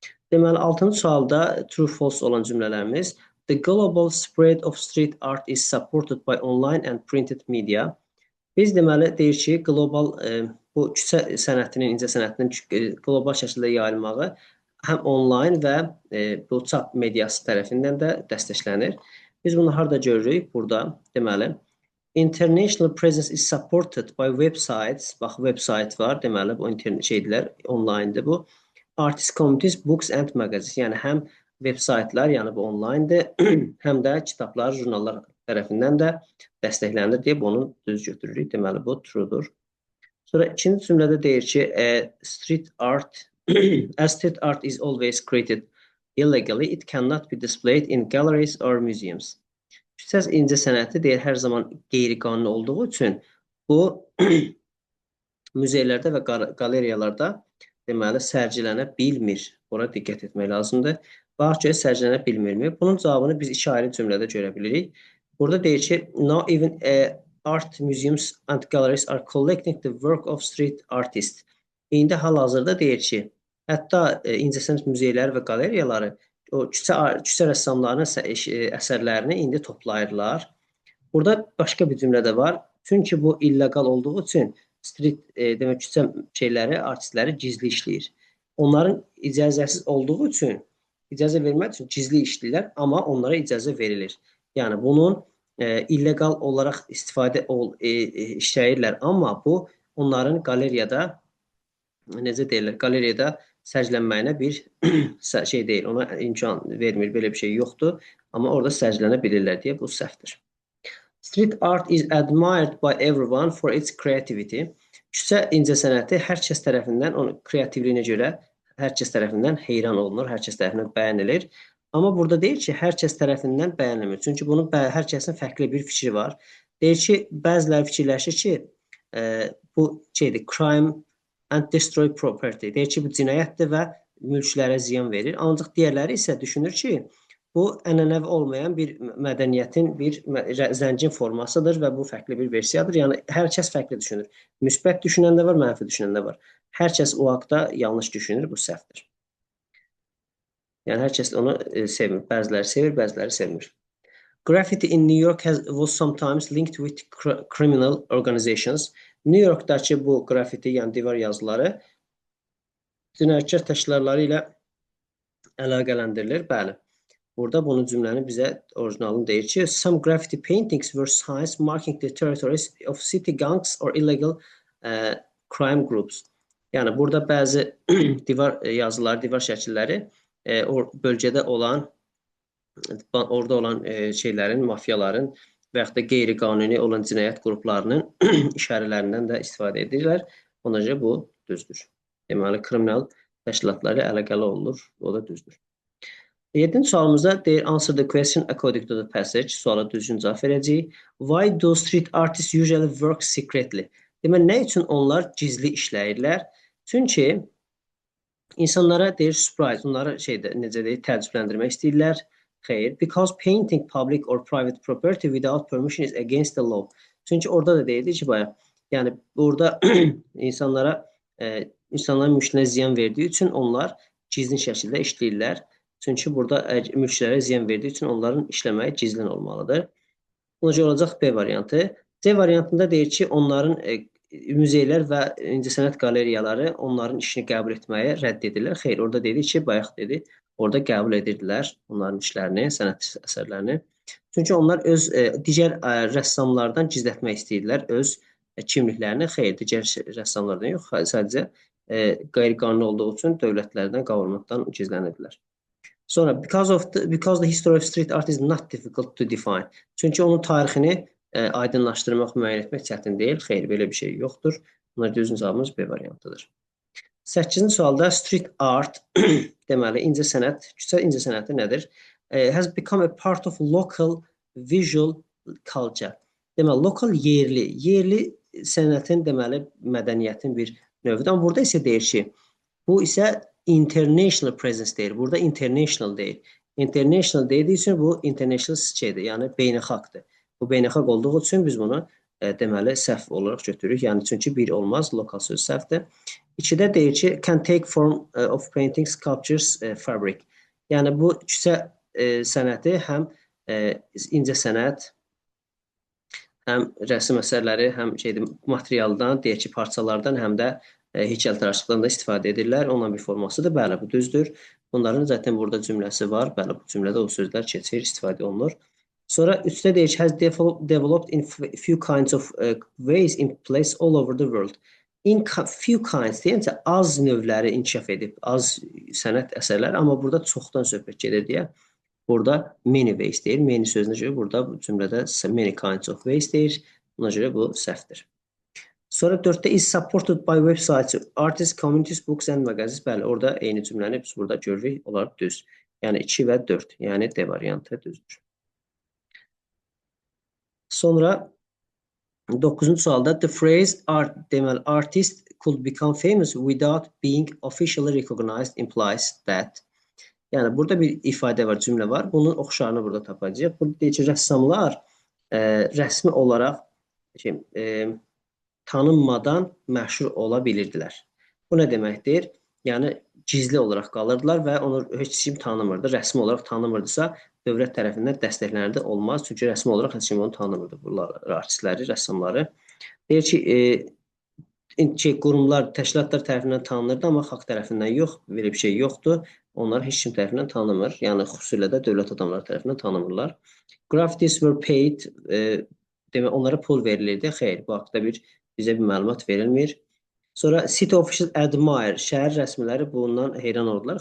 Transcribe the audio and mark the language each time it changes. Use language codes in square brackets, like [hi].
[az] Deməli, 6-cı sualda true-false olan cümlələrimiz [en] the global spread of street art is supported by online and printed media. [az] Biz deməli deyir ki, qlobal bu küçə sənətinin, incə sənətinin qlobal şəkildə yayılmağı həm onlayn və bu çap mediası tərəfindən də dəstəklənir. Biz bunu harda görürük? Burada deməli [en] International presence is supported by websites. [az] Bax, website var. Deməli, bu internet şeydilər, online'dır bu. [en] Artist communities, books and magazines. [az] Yəni, həm websaytlar, yəni bu online'dır, həm də kitablar, jurnallar tərəfindən də dəstəklənir deyib onu düz götürürük. Deməli, bu true'dur. Sonra ikinci cümlədə deyir ki, [en] street art, as street art is always created illegally, it cannot be displayed in galleries or museums. [az] Küçə incəsənəti deyir, hər zaman qeyri-qanuni olduğu üçün bu muzeylərdə və qaleriyalarda deməli sərgilənə bilmir. Ora diqqət etmək lazımdır. Baxaq ki, sərgilənə bilmirmi? Bunun cavabını biz iki ayrı cümlədə görə bilirik. Burada deyir ki, [en] now even art museums and galleries are collecting the work of street artists. [az] İndi hal-hazırda deyir ki, hətta incəsənət muzeyləri və qaleriyaları o küçə rəssamlarının əsərlərini indi toplayırlar. Burada başqa bir cümlə də var. Çünki bu illegal olduğu üçün street demək küçə şeyləri, artistləri gizli işləyir. Onların icazəsiz olduğu üçün, icazə vermək üçün gizli işləyirlər, amma onlara icazə verilir. Yəni bunun illegal olaraq istifadə işləyirlər, amma bu onların qaleriyada necə deyirlər, qaleriyada sərgilənməyinə bir şey deyil, ona imkan vermir, belə bir şey yoxdur, amma orada sərgilənə bilirlər deyə bu səhvdir. [en] Street art is admired by everyone for its creativity. [az] Küçə incəsənəti hər kəs tərəfindən, onun kreativliyinə görə hər kəs tərəfindən heyran olunur, hər kəs tərəfindən bəyənilir. Amma burada deyir ki, hər kəs tərəfindən bəyənilmir. Çünki bunun hər kəsin fərqli bir fikri var. Deyir ki, bəziləri fikirləşir ki, bu şeydir, [en] crime and destroy property. [az] Deyir ki, bu cinayətdir və mülklərə ziyan verir. Ancaq digərləri isə düşünür ki, bu ənənəvi olmayan bir mədəniyyətin bir zəngin formasıdır və bu fərqli bir versiyadır. Yəni, hər kəs fərqli düşünür. Müsbət düşünən də var, mənfi düşünən də var. Hər kəs o haqda yanlış düşünür, bu səhvdir. Yəni, hər kəs onu sevmir. Bəziləri sevir, bəziləri sevmir. [en] Graffiti in New York was sometimes linked with criminal organizations. [az] New Yorkdakı bu grafiti, yəni divar yazıları cinayətkar təşkilatları ilə əlaqələndirilir. Bəli. Burada bunun cümləni bizə orijinalını deyir ki, [en] some graffiti paintings were signs marking the territories of city gangs or illegal crime groups. [az] Yəni burada bəzi divar yazıları, divar şəkilləri bölgədə olan, orada olan şeylərin, mafiyaların və yaxud da qeyri-qanuni olan cinayət qruplarının işarələrindən də istifadə edirlər. Ona görə bu düzdür. Deməli, kriminal təşkilatları əlaqəli olunur. O da düzdür. 7-ci sualımızda deyir, [en] answer the question according to the passage. [az] Suala düzgün cavab verəcəyik. [en] Why do street artists usually work secretly? [az] Deməli, nə üçün onlar gizli işləyirlər? Çünki insanlara deyir, surprise, onları necə deyir, təəccübləndirmək istəyirlər. Xeyr, [en] because painting public or private property without permission is against the law. [az] Çünki orada da deyildi ki, bayaq, yəni burada insanların mülkünə ziyan verdiyi üçün onlar gizlin şəkildə işləyirlər. Çünki burada mülklərə ziyan verdiyi üçün onların işləməyi gizlin olmalıdır. Ona görə olacaq B variantı. C variantında deyir ki, onların muzeylər və incəsənət qaleriyaları onların işini qəbul etməyi rədd edirlər. Xeyr, orada dedi ki, bayaq dedi, orada qəbul edirdilər onların işlərini, sənət əsərlərini. Çünki onlar öz digər rəssamlardan gizlətmək istəyirlər öz kimliklərini. Xeyr, digər rəssamlardan yox, sadəcə qeyri-qanuni olduğu üçün dövlətlərdən, qavurmadan gizlənirdilər. Sonra, [en] because the history of street art is not difficult to define. [az] Çünki onun tarixini aydınlaşdırmaq, müəyyən etmək çətin deyil. Xeyr, belə bir şey yoxdur. Bunlar düzgün cavabımız B variantıdır. 8-ci sualda street art, deməli, incəsənət, küçə incəsənəti nədir? [en] Has become a part of local visual culture. [az] Deməli, lokal yerli sənətin, deməli, mədəniyyətin bir növüdür. Amma burada isə deyir ki, bu isə [en] international presence [az] deyir. Burada international deyil. International dediyi üçün bu international şeydir, yəni beynəlxalqdır. Bu beynəlxalq olduğu üçün biz bunu deməli səhv olaraq götürürük. Yəni çünki bir olmaz, lokal söz səhvdir. 2-də deyir ki, [en] can take form of painting, sculptures, fabric. [az] Yəni bu küçə sənəti həm incəsənət, həm rəsm əsərləri, həm materialdan, deyək ki, parçalardan, həm də heykəltaraşlıqdan da istifadə edirlər. Onların bir formasıdır. Bəli, bu düzdür. Bunların zaten burada cümləsi var. Bəli, bu cümlədə o sözlər keçir, istifadə olunur. Sonra üstə deyir ki, [en] has developed in few kinds of ways in place all over the world. In few kinds [az] deyincə az növləri inkişaf edib, az sənət əsərlər, amma burada çoxdan söhbət gedir deyə burada [en] many ways [az] deyir. Many sözünə görə burada bu cümlədə [en] many kinds of ways [az] deyir. Buna görə bu səhvdir. Sonra 4-də [en] is supported by websites, artists, communities, books and magazines. [az] Bəli, orada eyni cümləni biz burada görürük. Onlar düz. Yəni 2 və 4. Yəni D variantı düzdür. Sonra 9-cu sualda [en] the phrase art [az] deməli [en] artist could become famous without being officially recognized implies that. [az] Yəni burada bir ifadə var, cümlə var. Bunun oxşarını burada tapacağıq. Burada deyir ki, rəssamlar rəsmi olaraq tanınmadan məşhur ola bilirdilər. Bu nə deməkdir? Yəni gizli olaraq qalırdılar və onu heç kim tanımırdı. Rəsmi olaraq tanımırdısa, dövlət tərəfindən dəstəklənirdi, olmaz. Çünki rəsmi olaraq heç kim onu tanımırdı, bunlar artistləri, rəssamları. Deyir ki, qurumlar, təşkilatlar tərəfindən tanınırdı, amma xalq tərəfindən yox, belə bir şey yoxdur. Onlar heç kim tərəfindən tanımır. Yəni xüsusilə də dövlət adamları tərəfindən tanımırlar. [en] Graffitis were paid, [az] demək onlara pul verilirdi. Xeyr, bu haqda bizə bir məlumat verilmir. Sonra [en] city officials admire, [az] şəhər rəsmiləri bundan heyran oldular.